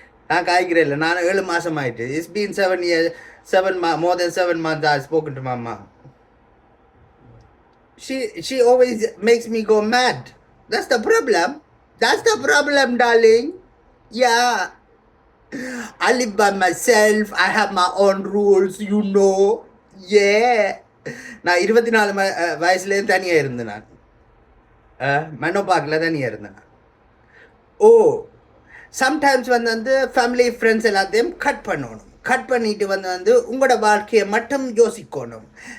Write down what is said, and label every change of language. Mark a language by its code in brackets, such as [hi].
[ta] நான் காய்க்கிறேன் இல்லை, நான் 7 மாதம் ஆயிட்டு. [en] It's been 7 years, more than 7 months I spoken to my mom. She always makes me go mad. That's the problem, darling. Yeah, I live by myself. I have my own rules, you know. [ta] Yeah, நான் 24 வயசுலேருந்து தனியாக இருந்தேன். நான் மனோ பார்க்கில் தனியாக இருந்தேன். ஓ, sometimes வந்து family friends எல்லாத்தையும் கட் பண்ணணும். கட் பண்ணிட்டு வந்து உங்களோட வாழ்க்கையை மட்டும் யோசிக்கணும்.